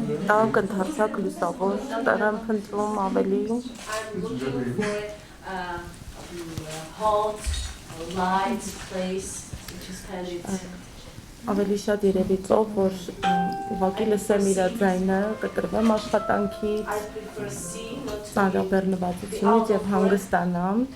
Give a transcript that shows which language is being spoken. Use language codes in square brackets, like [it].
[hy] Տակ ընդարձակ լուսավոր տեղ եմ փնտրում ավելի։ [en] I'm looking for a hot, light place, which is kind of [hy] Ավելի շատ երևի ծով, որ ուղղակի լսեմ իր ձայնը, կտրվեմ աշխատանքից, [en] I prefer sea, not to [hy] ծանրաբեռնվածությունից եւ հանգստանամ։